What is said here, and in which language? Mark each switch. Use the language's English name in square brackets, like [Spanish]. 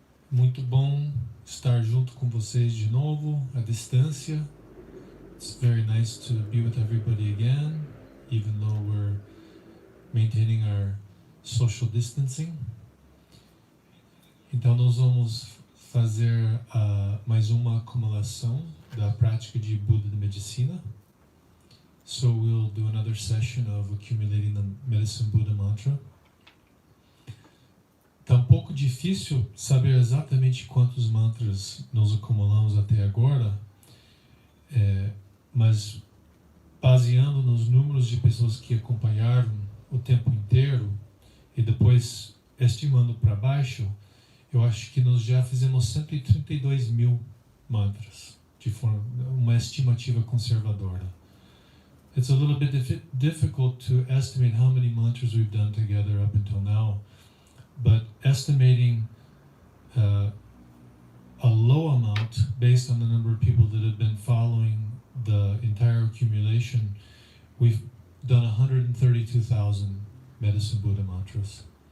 [Portuguese] Muito bom estar junto com vocês de novo, à distância. [English] It's very nice to be with everybody again, even though we're maintaining our social distancing. [Portuguese] Então nós vamos fazer mais uma acumulação da prática de Buda da Medicina. [English] So we'll do another session of accumulating the Medicine Buddha Mantra. [Portuguese] Tá um pouco difícil saber exatamente quantos mantras nós acumulamos até agora, mas baseando nos números de pessoas que acompanharam o tempo inteiro e depois estimando para baixo, eu acho que nós já fizemos 132 mil mantras, de forma uma estimativa conservadora. [English] It's a little bit difficult to estimate how many mantras we've done together up until now, but estimating a low amount based on the number of people that have been following the entire accumulation, we've done 132,000 Medicine Buddha mantras.